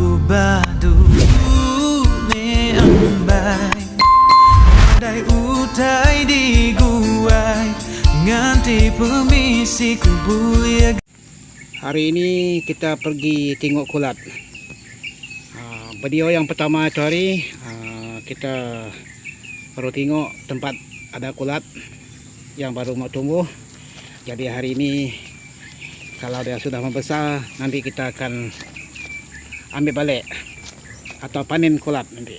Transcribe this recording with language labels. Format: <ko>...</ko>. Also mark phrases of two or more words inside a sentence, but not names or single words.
<ms>badu me ambai Dai utai di guai nganti permisi ku buya. Hari ini kita pergi tengok kulat. Video yang pertama itu hari kita baru tengok tempat ada kulat yang baru mau tumbuh. Jadi hari ini kalau dia sudah membesar, nanti kita akan ambil balik atau panen kulat nanti.</ms>